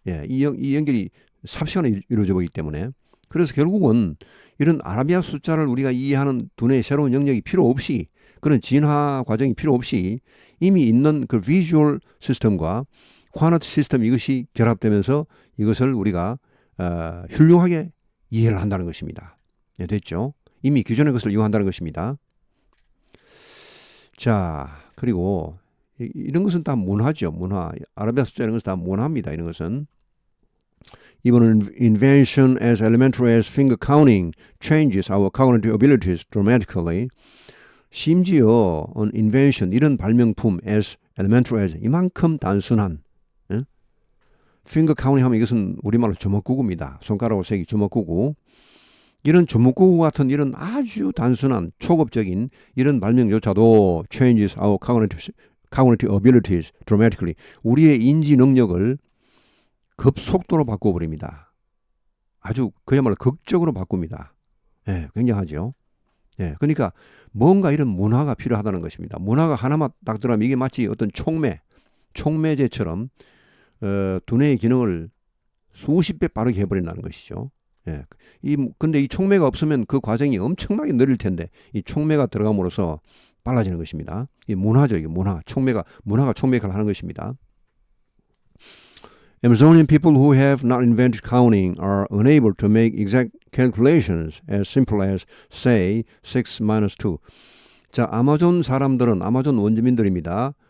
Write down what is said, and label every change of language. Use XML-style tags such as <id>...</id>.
<ko>이 연결이 삽시간에 이루어져 보기 때문에 그래서 결국은 이런 아라비아 숫자를 우리가 이해하는 두뇌의 새로운 영역이 필요 없이 그런 진화 과정이 필요 없이 이미 있는 그 비주얼 시스템과 쿼넌트 시스템 이것이 결합되면서 이것을 우리가 훌륭하게 이해를 한다는 것입니다. 네, 됐죠? 이미 기존의 것을 이용한다는 것입니다. 자, 그리고 이런 것은 다 문화죠. 문화. 아라비아 숫자 이런 것은 다 문화입니다. 이런 것은.</ko> <en>Even an invention as elementary as finger counting changes our cognitive abilities dramatically.</en> <ko>심지어</ko> <en>an invention,</en> <ko>이런 발명품</ko> <en>as elementary as,</en> <ko>이만큼 단순한</ko> <en>finger counting</en> <ko>하면 이것은 우리말로 주먹구구입니다. 손가락으로 세기 주먹구구. 이런 주먹구구 같은 이런 아주 단순한 초급적인 이런 발명조차도</ko> <en>changes our cognitive abilities dramatically.</en> <ko>우리의 인지 능력을 급속도로 바꿔버립니다. 아주 그야말로 극적으로 바꿉니다. 예, 굉장하죠. 예, 그러니까 뭔가 이런 문화가 필요하다는 것입니다. 문화가 하나만 딱 들어가면 이게 마치 어떤 촉매제처럼 두뇌의 기능을 수십 배 빠르게 해버린다는 것이죠. 예, 근데 이 촉매가 없으면 그 과정이 엄청나게 느릴 텐데 이 촉매가 들어감으로써 빨라지는 것입니다. 이 문화죠, 이게 문화가 촉매를 하는 것입니다.</ko> <en>Amazonian people who have not invented counting are unable to make exact calculations as simple as, say, 6 minus 2.</en> <ko>자, 아마존 사람들은, 아마존 원주민들입니다.</ko>